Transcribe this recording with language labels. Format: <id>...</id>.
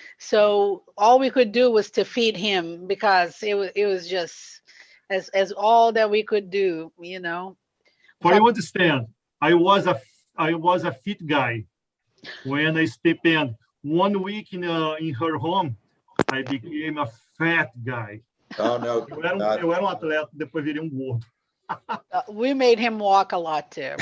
<en>So all we could do was to feed him because it was just as all that we could do, you know. For you understand, I was a fit guy. When I stepped in 1 week in her home, I became a fat guy. Oh, no.</en> <pt>Eu era atleta, depois virei gordo.</pt> <en>We made him walk a lot too.</en>